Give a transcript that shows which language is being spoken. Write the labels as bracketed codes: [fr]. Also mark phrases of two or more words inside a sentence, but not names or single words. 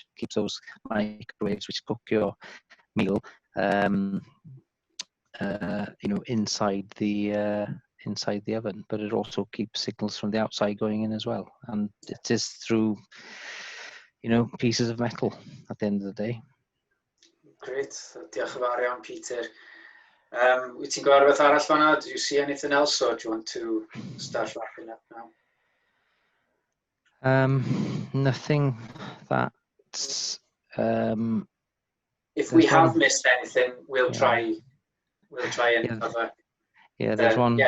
[en] Keeps those microwaves which cook your meal inside the oven, but it also keeps signals from the outside going in as well, and it is through pieces of metal at the end of the day. Great, [cy] diolch yn fawr iawn, Peter. Wyt ti'n gweld rhywbeth arall fan'na? [en] Do you see anything else, or do you want to start wrapping up now? Nothing that's if we have missed anything, we'll try and cover. Yeah, there's one. Yeah.